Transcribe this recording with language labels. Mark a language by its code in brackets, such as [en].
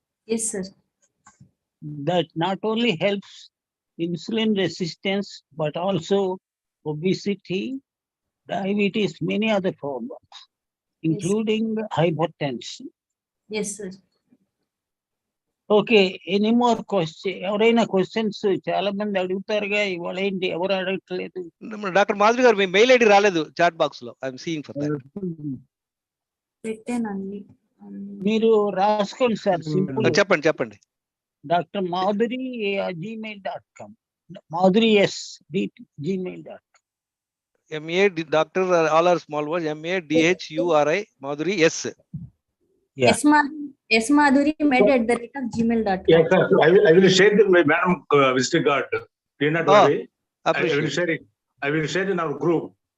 [en] Yes, sir. That not only helps insulin resistance, but also obesity, diabetes, many other problems, including hypertension. Yes, sir. Okay, any more question? [te] ఎవరైనా questions చాలా మంది అడుగుతారుగా, ఇవాళ ఏంటి ఎవరు అడగట్లేదు? Doctor Madhuri గారు, మీ mail ID రాలేదు చాట్ బాక్స్ లో. [en] I'm seeing for that. [te] పెట్టానండి. మీరు రాసుకోండి సార్, సింపుల్. చెప్పండి. [en] Doctor Madhuri gmail.com. Madhuri S gmail.com. MA doctor, all are small words. MADHURI Madhuri S. Yeah. smadhuri@gmail.com. Yes, sir. I will share the madam visiting card. Do not worry. I will share in our group.